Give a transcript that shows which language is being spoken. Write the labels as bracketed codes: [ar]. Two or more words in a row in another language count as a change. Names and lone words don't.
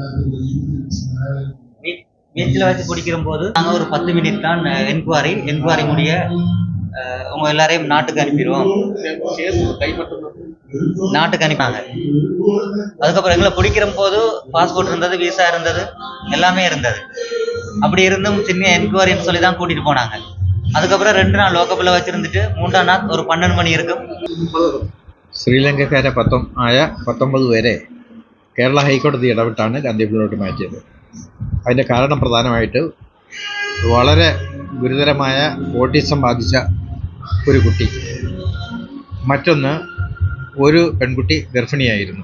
[ta] பீச்சில் வச்சு பிடிக்கிற போது நாங்கள் ஒரு 10 மினிட் தான் என்கொயரி முடிய உங்க எல்லாரையும் நாட்டுக்கு அனுப்பிடுவோம். நாட்டுக்கு அனுப்பினாங்க. அதுக்கப்புறம் எங்களை பிடிக்கிற போது பாஸ்போர்ட் இருந்தது, விசா இருந்தது, எல்லாமே இருந்தது. அப்படி இருந்தும் சின்ன என்கொயரின்னு சொல்லி தான் கூட்டிட்டு போனாங்க. அதுக்கப்புறம் 2 நாள் [ml] ലോക്കപ്പിൽ വെച്ചിരുന്നിട്ട് 3-ാം നാൾ ഒരു 12 മണി ഇരിക്കും. ശ്രീലങ്കക്കാരെ 19 പേരെ കേരള ഹൈക്കോടതി ഇടപെട്ടാണ് ഗാന്ധിഭവനിലോട്ട് മാറ്റിയത്. അതിൻ്റെ കാരണം പ്രധാനമായിട്ട് വളരെ ഗുരുതരമായ ഓട്ടിസം ബാധിച്ച ഒരു കുട്ടി, മറ്റൊന്ന് ഒരു പെൺകുട്ടി ഗർഭിണിയായിരുന്നു.